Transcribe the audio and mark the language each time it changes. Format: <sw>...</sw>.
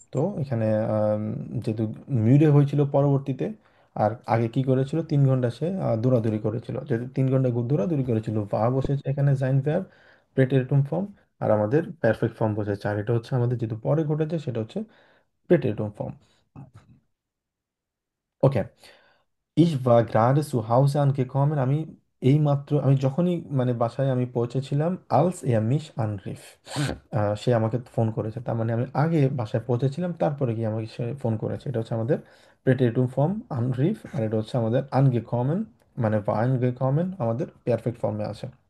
<bn>তো এখানে যেহেতু মিউডে হয়েছিল পরবর্তীতে, আর আগে কি করেছিল, 3 ঘন্টা সে দৌড়াদৌড়ি করেছিল, যেহেতু 3 ঘন্টা দৌড়াদৌড়ি করেছিল, va বসেছে এখানে জাইন ভার্ব, প্রেটেরিটুম ফর্ম, আর আমাদের পারফেক্ট ফর্ম বসেছে, আর এটা হচ্ছে আমাদের যেহেতু পরে ঘটেছে সেটা হচ্ছে প্রেটেরিটুম ফর্ম।</bn> <de>ওকে, ich war gerade zu Hause angekommen।</de> <bn>আমি যখনই মানে বাসায় আমি পৌঁছেছিলাম,</bn> <de>als er mich anrief।</de> <bn>সে আমাকে ফোন করেছে, তার মানে আমি আগে বাসায় পৌঁছেছিলাম, তারপরে গিয়ে আমাকে সে ফোন করেছে। এটা হচ্ছে আমাদের প্রেটেরিটুম ফর্ম আনরিফ, আর এটা হচ্ছে আমাদের angekommen, মানে war angekommen আমাদের পারফেক্ট ফর্মে আছে।</bn>